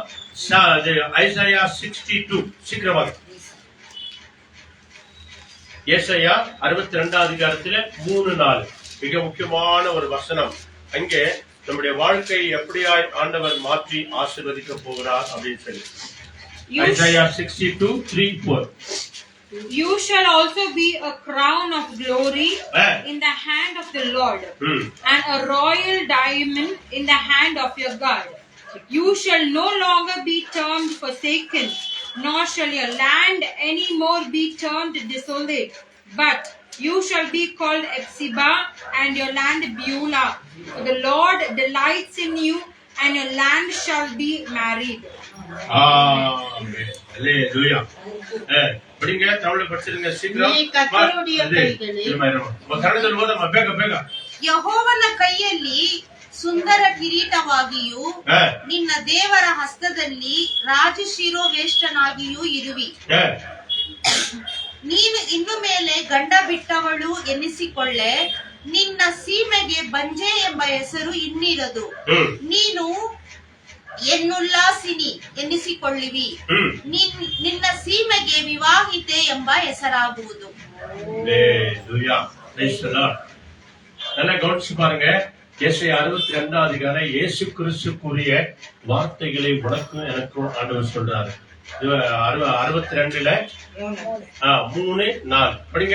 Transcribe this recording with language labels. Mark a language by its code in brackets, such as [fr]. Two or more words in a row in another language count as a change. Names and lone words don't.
[ta] ஐசாயா 62. சீக்கிரமாக ஏசாயா 62ஆம் அதிகாரத்துல 3-4 மிக முக்கியமான ஒரு வசனம். அங்கே நம்முடைய வாழ்க்கை எப்படியாய் ஆண்டவர் மாற்றி ஆசீர்வதிக்க போகிறார் அப்படின்னு சொல்லி. ஐசாயா 62:3-4. [en] You shall also be a crown of glory in the hand of the Lord, and a royal diamond in the hand of your God. You shall no longer be termed forsaken, nor shall your land any more be termed desolate, but you shall be called Epsiba, and your land Beulah. For the Lord delights in you, and your land shall be married. [ta] ஆமென். அல்லேலூயா. படிங்க, தமிழ்ல படிச்சிருங்க சீக்கிரம். நீ கர்த்தருடைய கைகளில் [kn] ಯೆಹೋವನ ಕೈಯಲ್ಲಿ ಸುಂದರ ಕಿರೀಟವಾಗಿಯೂ ನಿನ್ನ ದೇವರ ಹಸ್ತದಲ್ಲಿ ರಾಜಶಿರೋವೇಷ್ಟನಾಗಿಯೂ ಇರುವಿ. ನೀನು ಇನ್ನು ಮೇಲೆ ಗಂಡ ಬಿಟ್ಟವಳು ಎನ್ನಿಸಿಕೊಳ್ಳೆ, ನಿನ್ನ ಸೀಮೆಗೆ ಬಂಜೆ ಎಂಬ ಹೆಸರು ಇನ್ನಿರದು. ನೀನು ಎನ್ನುಲ್ಲಾಸಿನಿ ಎನ್ನಿಸಿಕೊಳ್ಳುವಿ, ನಿನ್ನ ಸೀಮೆಗೆ ವಿವಾಹಿತೆ ಎಂಬ ಹೆಸರಾಗುವುದು. [ta] நல்லா கவனிச்சு பாருங்க. ஏசாயா 62ஆம் அதிகாரம் இயேசு கிறிஸ்து கூறிய வார்த்தைகளை உனக்கும் எனக்கும் ஆண்டவர் சொல்றாரு. 62ல 3-4 படிங்க.